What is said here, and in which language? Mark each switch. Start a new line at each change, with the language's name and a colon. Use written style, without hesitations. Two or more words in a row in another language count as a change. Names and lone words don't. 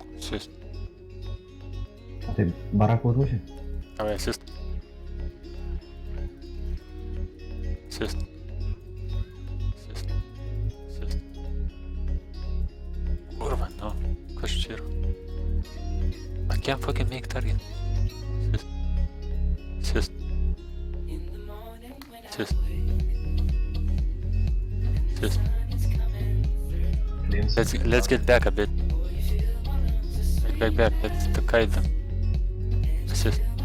English: Assist.
Lithuanian: Tai barako rūšė.
English: Давай, assist. Assist. Assist. Assist.
Lithuanian: Kurva, no. Kas čia yra?
English: I can't fucking make target. Assist. Assist. Assist. Assist. Let's get back a bit. Back. Let's kite them. Assist.